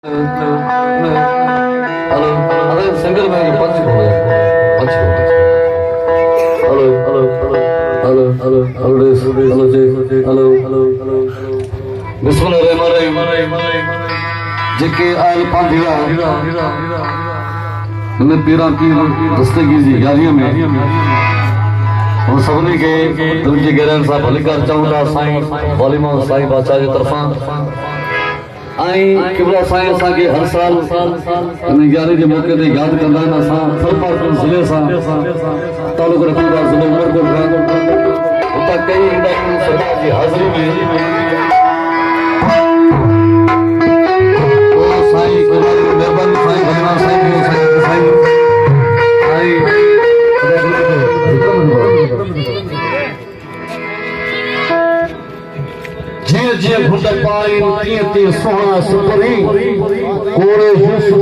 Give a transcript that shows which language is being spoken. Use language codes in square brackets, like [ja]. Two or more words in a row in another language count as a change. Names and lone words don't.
[sd] हेलो [ur] ارے سنگر میں پنچ ہو گیا [sd] पंच हो हेलो हेलो हेलो हेलो हेलो हेलो जी हेलो हेलो हेलो बिस्मिल्लाहिर्रहमानिर्रहीम जेके आयल पांधिरा ने पीरा की दस्तगी जी [ur] یاریوں میں ہم سبھی کے دل [sd] जी गहराई सां भलीकार चऊं था साईं वॉलीमा साईं बादशाह जी तरफां आई किबला साईं असां के हर साल इन 11 के मौके ते याद कंदा आहिनि असां सरपारपुर ज़िले सां तालुक रखंदा ज़िले उमरकोट खां उतां कई ईंदा आहिनि सरकार जी हाज़िरी में ओ साईं किबला जी महिरबानी साईं भलीमा साईं आई जिए जिए घुट पाई तीअं तीअं सोहणा सुपरी कोड़े यूसुफ